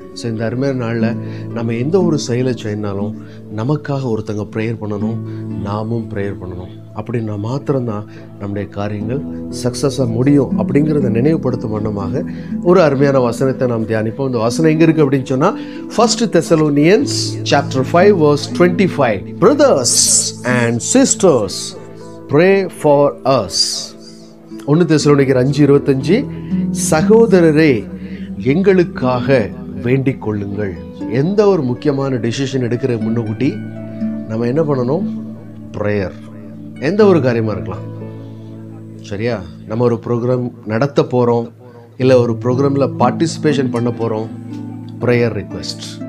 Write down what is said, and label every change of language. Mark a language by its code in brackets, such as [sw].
[ta] So இந்த அருமையான நாளில் நம்ம எந்த ஒரு செயலை செய்யினாலும் நமக்காக ஒருத்தங்க ப்ரேயர் பண்ணணும், நாமும் ப்ரேயர் பண்ணணும். அப்படின்னா மாத்திரம்தான் நம்முடைய காரியங்கள் சக்ஸஸாக முடியும் அப்படிங்கிறத நினைவுபடுத்தும் வண்ணமாக ஒரு அருமையான வசனத்தை நாம் தியானிப்போம். இந்த வசனம் எங்கே இருக்குது அப்படின்னு சொன்னால், [en] 1 Thessalonians chapter 5 verse 25. Brothers and sisters, pray for us. [ta] 1 தெசலோனிக்கர் 5:25, சகோதரரே எங்களுக்காக வேண்டிக் கொள்ளுங்கள். எந்த ஒரு முக்கியமான டெசிஷன் எடுக்கிற முன்னுக்கூட்டி நம்ம என்ன பண்ணணும், ப்ரேயர். எந்த ஒரு காரியமாக இருக்கலாம், சரியா? நம்ம ஒரு ப்ரோக்ராம் நடத்த போகிறோம், இல்லை ஒரு ப்ரோக்ராமில் பார்ட்டிசிபேஷன் பண்ண போகிறோம், ப்ரேயர் ரிக்வெஸ்ட்.